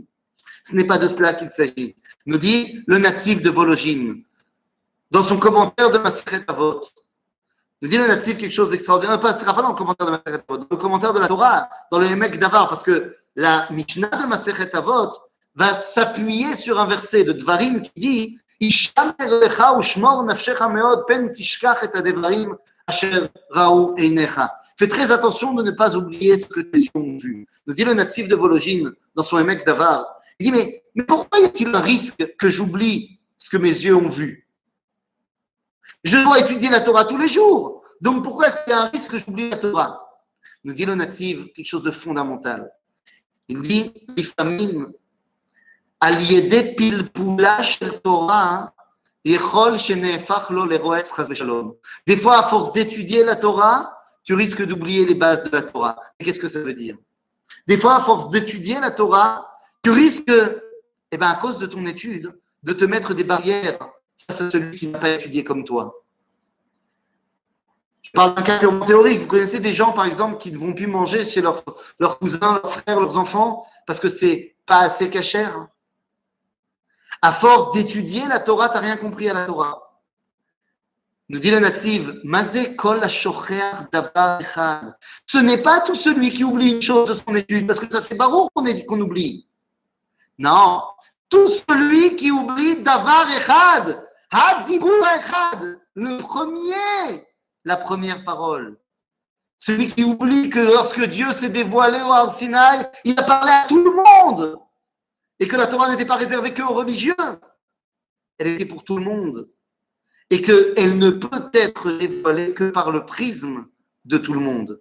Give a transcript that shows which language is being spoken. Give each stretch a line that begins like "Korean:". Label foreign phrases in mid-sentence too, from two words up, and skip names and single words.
French: Ce n'est pas de cela qu'il s'agit. Nous dit le natif de Vologine, dans son commentaire de Masechet Avot. Nous dit le natif quelque chose d'extraordinaire. Pas dans le commentaire de Masechet Avot, dans le commentaire de la Torah, dans le Emek Davar, parce que la Mishnah de Masechet Avot va s'appuyer sur un verset de Dvarim qui dit
Hebrew: השמר לך ושמר נפשך מאד פן תשכח את הדברים אשר ראו עיניך.
French: Fais très attention de ne pas oublier ce que tes yeux ont vu. Nous dit le natif de Vologine dans son Emek Davar. Il dit, mais pourquoi y a-t-il un risque que j'oublie ce que mes yeux ont vu? Je dois étudier la Torah tous les jours. Donc pourquoi est-ce qu'il y a un risque que j'oublie la Torah? Nous dit le natif quelque chose de fondamental. Il dit,
Hebrew: לפעמים, על ידי פלפולה של תורה, יכול שנהפך לו לרועץ חס ושלום.
French: Des fois, à force d'étudier la Torah, tu risques d'oublier les bases de la Torah. Et qu'est-ce que ça veut dire? Des fois, à force d'étudier la Torah, tu risques, à cause de ton étude, de te mettre des barrières face à celui qui n'a pas étudié comme toi. Je parle d'un cas purement théorique. Vous connaissez des gens, par exemple, qui ne vont plus manger chez leurs cousins, leurs frères, leurs enfants, parce que c'est pas assez cachère. À force d'étudier la Torah, tu n'as rien compris à la Torah. Nous dit le natif,
Hebrew: מה זה כל השוכח דבר אחד.
French: Ce n'est pas tout celui qui oublie une chose de son étude, parce que ça c'est barour qu'on oublie. Non, tout celui qui oublie
Hebrew: דבר אחד, הדיבור אחד,
French: le premier, la première parole. Celui qui oublie que lorsque Dieu s'est dévoilé au Har Sinaï, il a parlé à tout le monde. Et que la Torah n'était pas réservée qu'aux religieux. Elle était pour tout le monde. Et qu'elle ne peut être dévoilée que par le prisme de tout le monde.